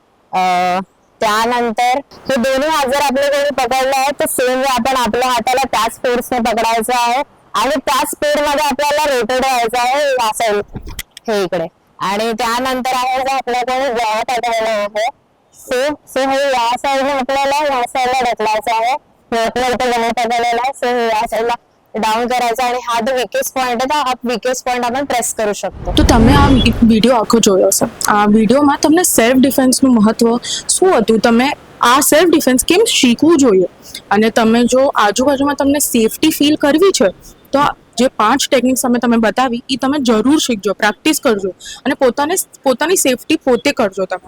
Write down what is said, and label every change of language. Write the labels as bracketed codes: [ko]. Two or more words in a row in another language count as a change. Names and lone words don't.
[mr] त्यानंतर हे दोन्ही हात जर आपले कोणी पकडले आहे तर सेम आपण आपल्या हाताला त्याच फोर्सने पकडायचं आहे आणि त्याच स्पीड मध्ये आपल्याला रोटेट व्हायचं आहे या साईड हे इकडे. आणि त्यानंतर आहे जर आपल्या कोणी गळा पकडला आहे सो हे या साईडने आपल्याला या साईडला ढकलायचं आहे. गळा पकडलेला आहे, सो हे या साईडला डाउन करायचा आणि हा जो [en] weakest point [mr] आहे, [gu] તો આ [en] weakest point [gu] આપણે પ્રેસ કરી શકતો. તો તમે આ વિડીયો આખો જોયો હશે. આ વિડીયોમાં તમને [en] self defenseનું [gu] મહત્વ શું હતું, તમે આ [en] self defense [gu] કેમ શીખવું જોઈએ, અને તમે જો આજુબાજુમાં તમને [en] safety feel [gu] કરવી છે તો જે 5 ટેકનિક્સ તમે બતાવી એ તમે જરૂર શીખજો, પ્રેક્ટિસ કરજો અને પોતાની સેફટી પોતે કરજો તમે.